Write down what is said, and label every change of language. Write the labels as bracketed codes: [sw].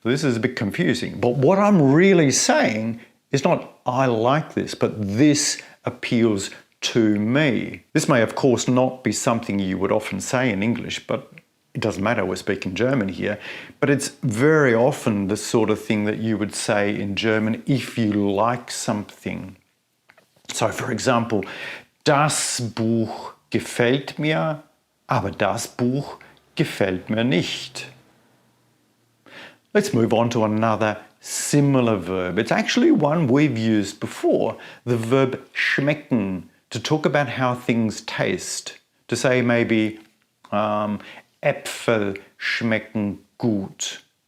[en] This is a bit confusing, but what I'm really saying is not I like this, but this appeals to me. This may, of course, not be something you would often say in English, but it doesn't matter, we're speaking German here, but it's very often the sort of thing that you would say in German if you like something. So, for example, [de] das Buch gefällt mir, aber das Buch gefällt mir nicht. [en] Let's move on to another similar verb. It's actually one we've used before, the verb schmecken, to talk about how things taste. To say maybe, [de] Äpfel schmecken gut.